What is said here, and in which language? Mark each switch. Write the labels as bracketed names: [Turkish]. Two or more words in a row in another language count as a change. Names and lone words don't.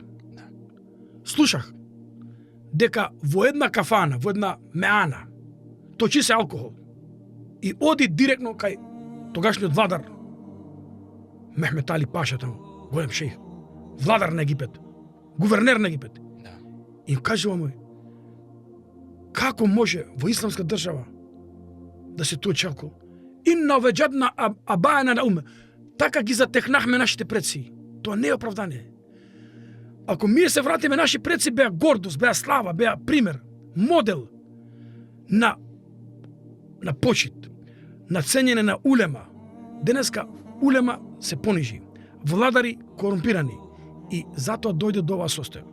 [Macedonian] Слушах дека во една кафана, во една меана, точи се алкохол и оди директно кај тогашниот владар Мехмет Али Паша, таму, голем шејх, владар на Египет, гувернер на Египет. И кажува му, како може во исламска држава да се точи алкохол? [Arabic] إنا وجدنا آباءنا على أمة. [Macedonian] Така ги затехнахме нашите предци. Тоа не е оправдание. Ако ние се вратиме, наши предци беа гордост, беа слава, беа пример, модел на почит, на ценење на улема. Денеска улема се понижи, владари корумпирани и затоа дојде до оваа состојба.